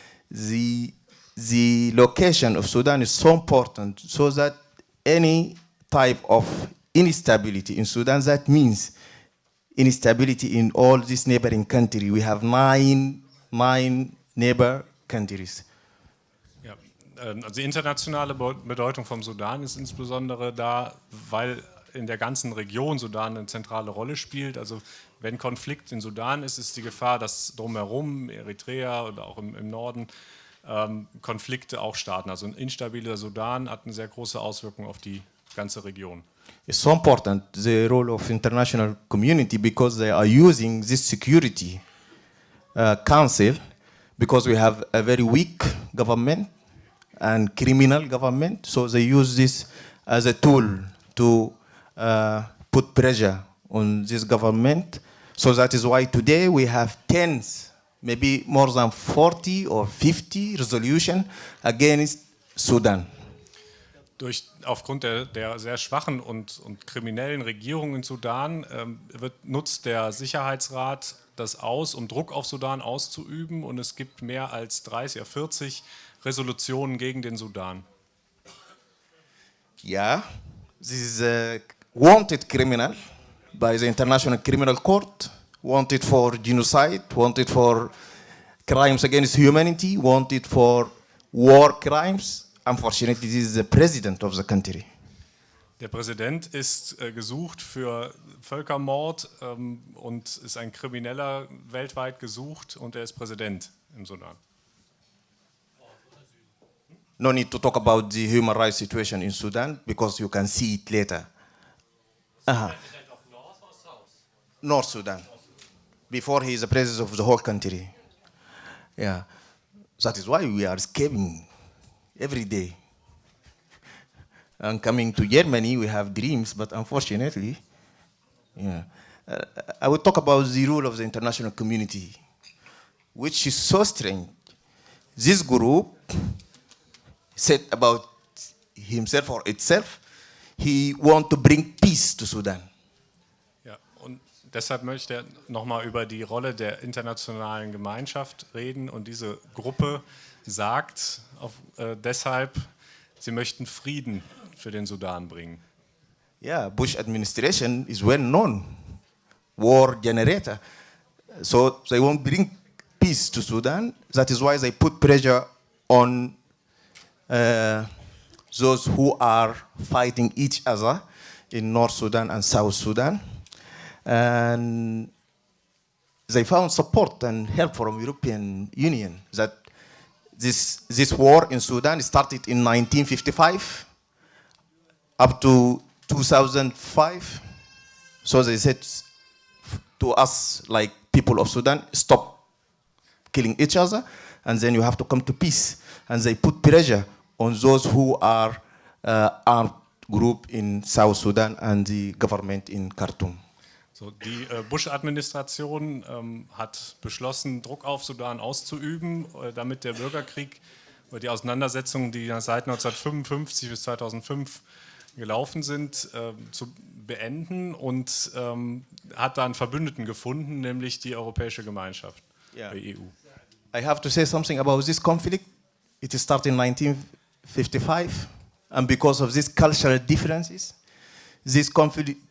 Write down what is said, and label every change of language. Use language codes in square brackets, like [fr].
[en] The location of Sudan is so important so that any type of instability in Sudan, that means instability in all these neighboring countries. We have nine neighbor countries. [de] Ja, also die internationale Bedeutung vom Sudan ist insbesondere da, weil in der ganzen Region Sudan eine zentrale Rolle spielt. Also wenn Konflikt in Sudan ist, ist die Gefahr, dass drumherum, Eritrea oder auch im Norden, Konflikte auch starten. Also ein instabiler Sudan hat eine sehr große Auswirkung auf die ganze Region. [en] It's so important, the role of international community, because they are using this security council, because we have a very weak government and criminal government, so they use this as a tool to put pressure on this government. So that is why today we have tens, maybe more than 40 or 50 resolutions against Sudan. [de] Aufgrund der sehr schwachen und kriminellen Regierung in Sudan nutzt der Sicherheitsrat das aus, um Druck auf Sudan auszuüben, und es gibt mehr als 30 oder 40 Resolutionen gegen den Sudan. [en] Yeah, this is a wanted criminal by the International Criminal Court, wanted for genocide, wanted for crimes against humanity, wanted for war crimes. Unfortunately, this is the president of the country. [de] Der Präsident ist gesucht für Völkermord und ist ein Krimineller, weltweit gesucht, und er ist Präsident im Sudan. [en] No need to talk about the human rights situation in Sudan because you can see it later. President of North or South? North Sudan. Before he is the president of the whole country. Yeah. That is why we are escaping every day. And coming to Germany, we have dreams, but unfortunately, yeah. I will talk about the role of the international community, which is so strange. This group said about himself or itself, he wants to bring peace to Sudan. [de] Ja, und deshalb möchte er nochmal über die Rolle der internationalen Gemeinschaft reden, und diese Gruppe sagt deshalb, sie möchten Frieden für den Sudan bringen. [en] Yeah, Bush administration is well known, war generator. So they won't bring peace to Sudan. That is why they put pressure on those who are fighting each other in North Sudan and South Sudan. And they found support and help from European Union. That this war in Sudan started in 1955 up to 2005. So they said to us, like people of Sudan, stop killing each other, and then you have to come to peace. And they put pressure on those who are armed group in South Sudan and the government in Khartoum. [de] So, die Bush-Administration hat beschlossen, Druck auf Sudan auszuüben, damit der Bürgerkrieg oder die Auseinandersetzungen, die seit 1955 bis 2005 gelaufen sind, zu beenden, und hat dann Verbündeten gefunden, nämlich die Europäische Gemeinschaft, die EU. [en] I have to say something about this conflict. It started in 1955, and because of these cultural differences, this conflict